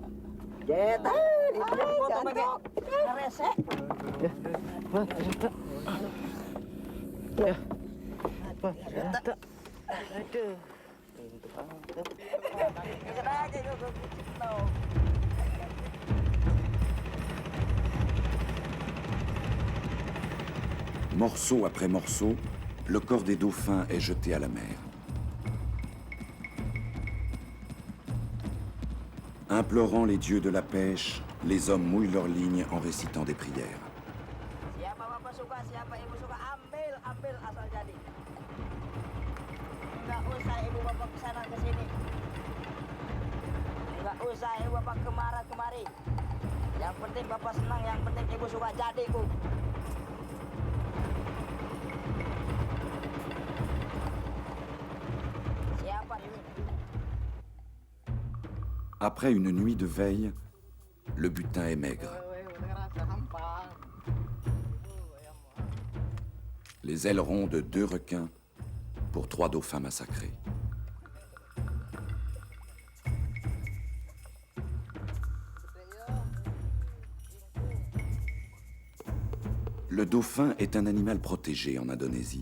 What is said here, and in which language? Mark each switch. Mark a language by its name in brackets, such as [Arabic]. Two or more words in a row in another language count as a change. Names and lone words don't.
[Indonesian] Jeta, di foto pakai resek. Ya. Apa? Aduh. [French] Morceau après morceau, le corps des dauphins est jeté à la mer. Implorant les dieux de la pêche, les hommes mouillent leurs lignes en récitant des prières. [Indonesian] Siapa bapak suka, siapa ibu suka, ambil asal jadi. Enggak usah ibu bapak kesana kesini. Enggak usah ibu bapak kemari. Yang penting bapak senang, yang penting ibu suka jadi, Bu. Siapa ini? [French] Après une nuit de veille, le butin est maigre. Les ailerons de 2 requins pour 3 dauphins massacrés. Le dauphin est un animal protégé en Indonésie.